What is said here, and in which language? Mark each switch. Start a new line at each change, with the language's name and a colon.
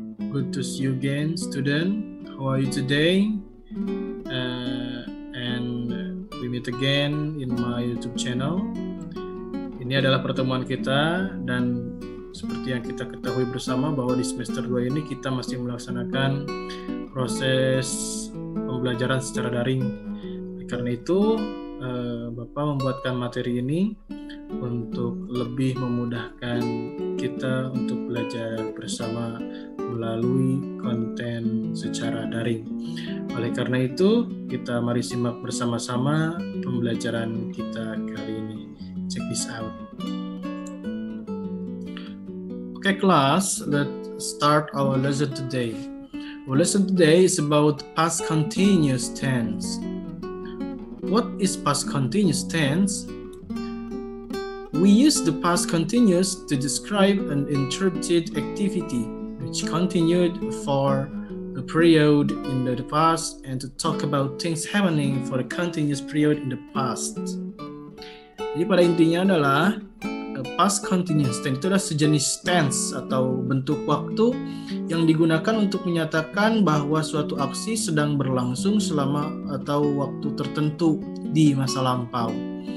English: Good to see you again, student. How are you today? And we meet again in my YouTube channel.
Indonesian: Ini adalah pertemuan kita, dan seperti yang kita ketahui bersama bahwa di semester 2 ini kita masih melaksanakan proses pembelajaran secara daring. Karena itu, Bapak membuatkan materi ini untuk lebih memudahkan kita untuk belajar bersama melalui konten secara daring. Oleh karena itu, kita mari simak bersama-sama pembelajaran kita kali ini.
English: Check this out. Okay, class, let's start our lesson today. Our lesson today is about past continuous tense. What is past continuous tense? We use the past continuous to describe an interrupted activity which continued for a period in the past and to talk about things happening for a continuous period in the past.
Indonesian: Jadi pada intinya adalah past continuous tense itu adalah sejenis tense atau bentuk waktu yang digunakan untuk menyatakan bahwa suatu aksi sedang berlangsung selama atau waktu tertentu di masa lampau.